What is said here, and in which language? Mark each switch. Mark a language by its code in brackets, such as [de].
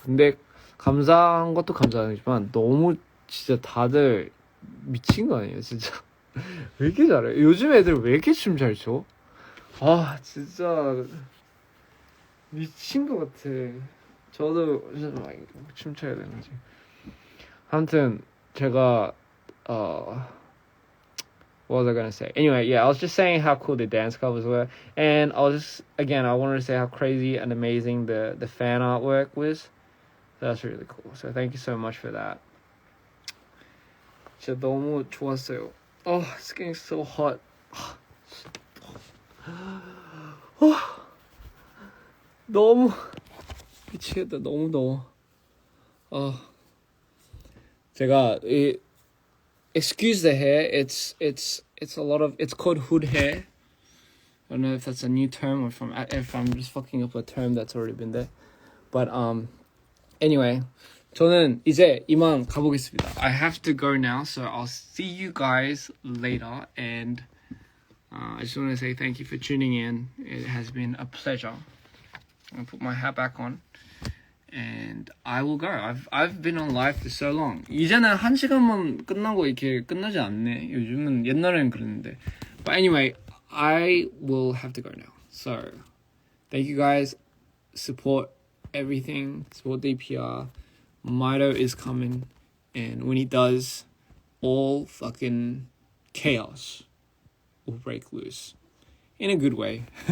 [ko] 근데 감사한 것도 감사하지만 너무 진짜 다들 미친 거 아니에요, 진짜. 왜 이렇게 잘해? 요즘 애들 왜 이렇게 춤 잘 춰? 아, 진짜 미친 것 같아. 저도 진짜 막 춤춰야 되는지. 아무튼 제가 [en] what was I gonna say? Anyway, yeah, I was just saying how cool the dance covers were, and I was just again I wanted to say how crazy and amazing the fan artwork was. That's really cool. So thank you so much for that. [ko] 진짜 너무 좋았어요. [en] Oh, it's getting so hot. [ko] 너무 미치겠다. 너무 더워. 제가 [en] excuse the hair. It's a lot of. It's called hood hair. I don't know if that's a new term or if I'm just fucking up a term that's already been there. But anyway, [ko] 저는 이제 이만 가보겠습니다. [en] I have to go now, so I'll see you guys later. And I just want to say thank you for tuning in. It has been a pleasure. I'm gonna put my hat back on. And I will go. I've been on live for so long. [ko] 이제는 1시간만 끝나고 이렇게 끝나지 않네. 요즘은 옛날에는 그랬는데. [en] But anyway, I will have to go now. So, thank you guys. Support everything. Support DPR. Mido is coming. And when he does, all fucking chaos will break loose. In a good way.